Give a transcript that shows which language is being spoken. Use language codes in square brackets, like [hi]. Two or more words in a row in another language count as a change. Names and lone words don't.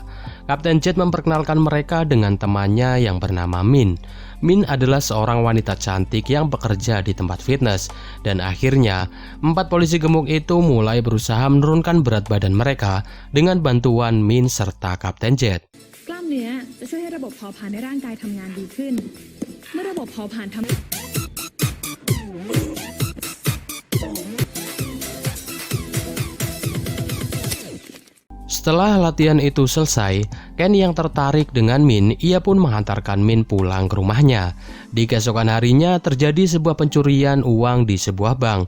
[id] Kapten Jet memperkenalkan mereka dengan temannya yang bernama Min. Min adalah seorang wanita cantik yang bekerja di tempat fitness. Dan akhirnya, 4 polisi gemuk itu mulai berusaha menurunkan berat badan mereka dengan bantuan Min serta Kapten Jet. [th] กล้ามเนื้อจะช่วยให้ระบบเผาผลาญในร่างกายทำงานดีขึ้นเมื่อระบบเผาผลาญทำ [id] Setelah latihan itu selesai, Ken yang tertarik dengan Min, ia pun menghantarkan Min pulang ke rumahnya. Di keesokan harinya terjadi sebuah pencurian uang di sebuah bank.